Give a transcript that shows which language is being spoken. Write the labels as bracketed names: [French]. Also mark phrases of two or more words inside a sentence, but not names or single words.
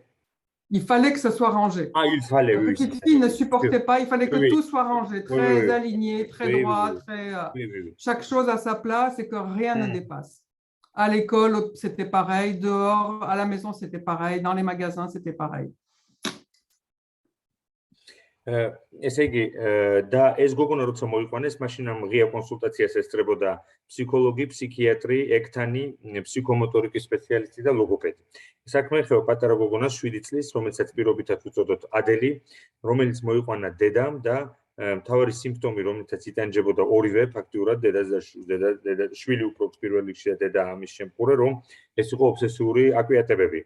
[French] Il fallait que ça soit rangé. Ah, il fallait, La oui. petite fille ne supportait pas, il fallait que Oui. tout soit rangé, très Oui. aligné, très Oui, droit, oui. très, Oui. chaque chose à sa place et que rien ne dépasse. À l'école, c'était pareil, dehors, à la maison, c'était pareil, dans les magasins, c'était pareil. [Georgian] ესე იგი და ეს გოგონა როცა მოიყვანეს, მაშინ ამ ღია კონსულტაციას ესწრებოდა ფსიქოლოგი, ფსიქიატრი, ექთანი, ფსიქომოტორიკის სპეციალისტი და ლოგოპედი. საქმე ეხება პატარა გოგონას 7 წლის, რომელსაც პირობითად უწოდოთ ადელი, რომელიც მოიყვანა დედამ და მთავარი სიმპტომი, რომელთაც იტანჯებოდა ორივე ფაქტიურად დედა შვილი უფრო პირველ რიგში და დედა ამის შემკურე, რომ ეს იყო ობსესიური აკვიატებები.